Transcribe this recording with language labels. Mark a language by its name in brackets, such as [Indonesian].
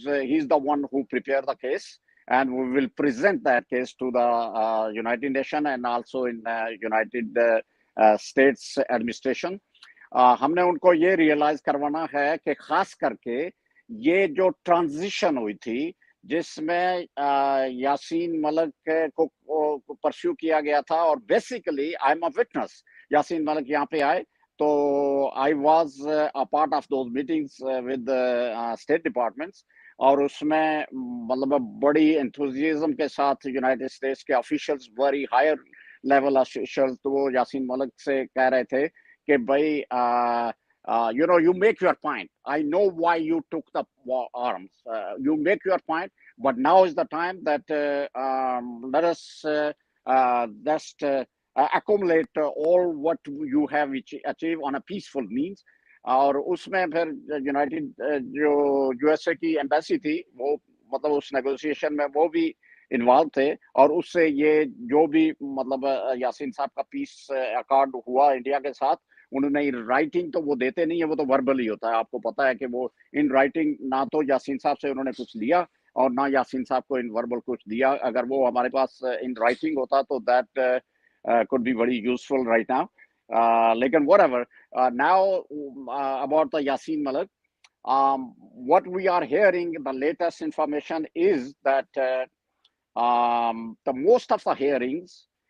[English] He's the one who prepared the case, and we will present that case to the United Nations and also in United States administration. [Hindi] हमने उनको ये realise करवाना है कि खास करके ये जो ट्रांजिशन हुई थी जिसमें यासीन मलिक को परस्यू किया गया था, और basically [English] I am a witness, [Hindi] Yasin Malik यहाँ पे आए तो [English] I was a part of those meetings with state departments, [Hindi] और उसमें मतलब बड़ी एंथुजियाज्म के साथ यूनाइटेड स्टेट्स के officials, [English] very higher level officials, [Hindi] तो वो यासीन मलिक से कह रहे थे कि भाई [English] you make your point. I know why you took the arms. You make your point, but now is the time that let us just accumulate all what you have achieved on a peaceful means. [Hindi] और उसमें फिर United जो USA की embassy थी वो मतलब उस negotiation में वो भी इन्वॉल्व थे, और उससे ये जो भी मतलब यासीन साहब का पीस अकॉर्ड हुआ इंडिया के साथ, उन्होंने राइटिंग तो वो देते नहीं है, वो तो वर्बली होता है। आपको पता है कि वो इन राइटिंग ना तो यासीन साहब से उन्होंने कुछ लिया और ना यासीन साहब को इन वर्बल कुछ दिया। अगर वो हमारे पास इन राइटिंग होता तो [English] That could be very useful right now. [Hindi] Lekin [English] whatever. Now about the Yasin Malik, what we are hearing, the latest information is that the most of the hearings